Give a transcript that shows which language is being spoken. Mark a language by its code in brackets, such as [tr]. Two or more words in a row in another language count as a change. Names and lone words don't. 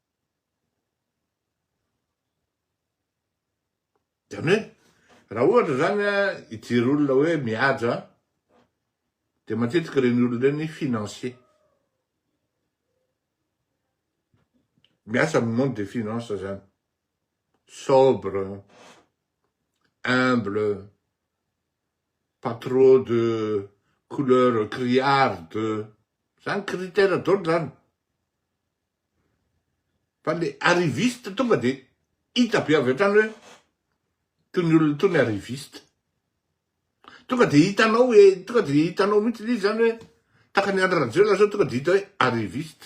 [mg] Zany hoe raha ohatra zany hijery olona hoe mihaja de matetika reny olona reny financier. Miasa amin'ny [fr] monde des finances [mg] zany. [fr] Sobre, humble, pas trop de couleur criarde. [mg] Zany critère daholo zany. Fa le arriviste tonga de hita be avy hatrany hoe tony olona tony arriviste. Tonga de hitanao mihitsy izy zany hoe takany Andry Rajoelina zao tonga de hita hoe arriviste.